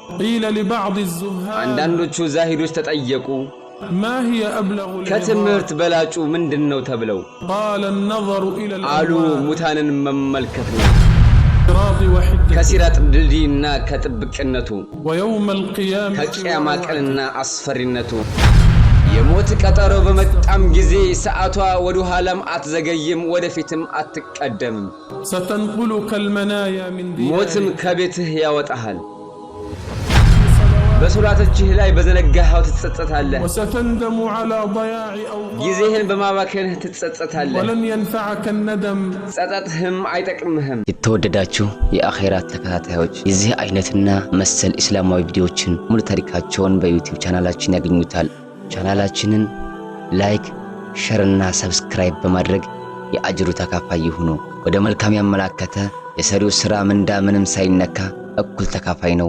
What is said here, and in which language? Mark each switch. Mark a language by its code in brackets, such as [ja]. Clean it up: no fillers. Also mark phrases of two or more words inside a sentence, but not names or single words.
[ar] قيل لبعض الزهاد [am] አንዳንዶቹ ዛሂዶች ተጠየቁ [ar] ما هي أبلغ [am] ከትምህርት በላጩ ምንድነው ተብለው [ar] قال النظر إلى [am] አሉ [ar] الأموات [am] ሙታንን መመልከት ነው [ar] الصراط وحدته [am] ከሲራጥ ድልድይና ከጥብቅነቱ [ar] ويوم القيامة [am] ከቂያማ ቀንና አስፈሪነቱ የሞት ቀጠሮ በመጣም ጊዜ ሰዓቷ ወደ ኋላም አትዘገይም ወደፊትም አትቀደምም [ar] ستنقلك المنايا من [am] ሞትም [ar] ديارك [am] ከቤትህ ያወጣሃል በሶላቶችህ ላይ በዘነጋኸው ትጸጸታለህ [ar] وستندم على ضياع أوقات [am] ጊዜህን በማባከንህ ትጸጸታለህ [ar] ولن ينفعك الندم [am] ጸጸትህም አይጠቅምህም የተወደዳችሁ የአኺራ ተከታታዮች የዚህ አይነትና መሰል እስላማዊ ቪዲዮዎችን ሙሉ ታሪካቸውን በዩቲዩብ ቻናላችን ያገኙታል ቻናላችንን ላይክ ሼር እና ሰብስክራይብ በማድረግ የአጅሩ ተካፋይ ይሁኑ ወደ መልካም ያመላከተ የሰሪው ሥራ ምንዳ ምንም ሳይነካ እኩል ተካፋይ ነው